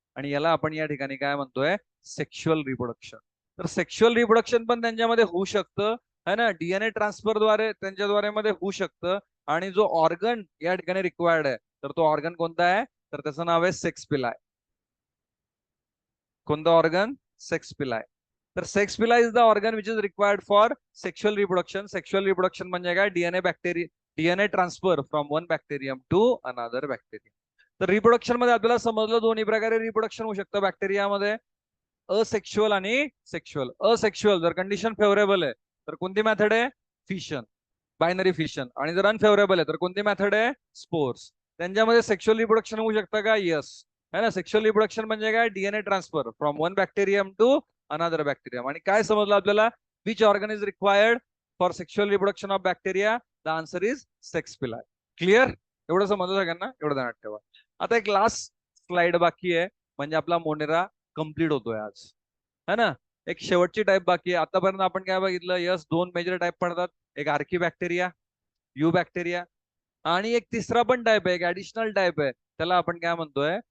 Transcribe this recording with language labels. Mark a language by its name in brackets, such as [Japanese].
[Marathi] आणि याला आपण या ठिकाणी काय म्हणतोय? Sexual reproduction. तर सेक्शुअल रिप्रोडक्शन पण त्यांच्यामध्ये होऊ शकतं, [Hindi] है ना, [Marathi] डीएनए ट्रान्सफरद्वारे त्यांच्याद्वारे मध्ये होऊ शकतं. आणि जो ऑर्गन या ठिकाणी रिक्वायर्ड आहे, तर तो ऑर्गन कोणता आहे? तर त्याचं नाव आहे सेक्स पिलाय. कोणता ऑर्गन? सेक्स पिलाय. [English] तर sex pili is the organ which is required for sexual reproduction. [Marathi] Sexual reproduction म्हणजे काय? [English] DNA transfer from one bacterium to another bacterium. [Marathi] तर रिप्रोडक्शन मध्ये आपल्याला समजलं दोन्ही प्रकारे रिप्रोडक्शन होऊ शकतं बॅक्टेरियामध्ये, असेक्शुअल आणि सेक्शुअल. असेक्शुअल जर कंडिशन फेवरेबल आहे तर कोणती मेथड आहे? Fission, binary fission. आणि जर अनफेवरेबल आहे तर कोणती मेथड आहे? स्पोर्स. त्यांच्यामध्ये सेक्शुअल रिप्रोडक्शन होऊ शकतं का? यस, [Hindi] है ना. [Marathi] सेक्शुअल रिप्रोडक्शन म्हणजे काय? [English] DNA transfer from one bacterium to another bacterium. [Marathi] आणि काय समजलं आपल्याला? [English] Which organ is required for sexual reproduction of bacteria? The answer is sex pili. Clear? [Marathi] एवढं समजलं सगळ्यांना? एवढं ध्यानात ठेवा. आता एक लास्ट स्लाइड बाकी आहे, म्हणजे आपला मोनेरा कम्प्लीट होतोय आज, [Hindi] है ना. [Marathi] एक शेवटची टाईप बाकी आहे. आतापर्यंत आपण काय बघितलं? यस, दोन मेजर टाईप पडतात, एक आर्की बॅक्टेरिया, यू बॅक्टेरिया, आणि एक तिसरा पण टाईप आहे, एक ऍडिशनल टाईप आहे, त्याला आपण काय म्हणतोय?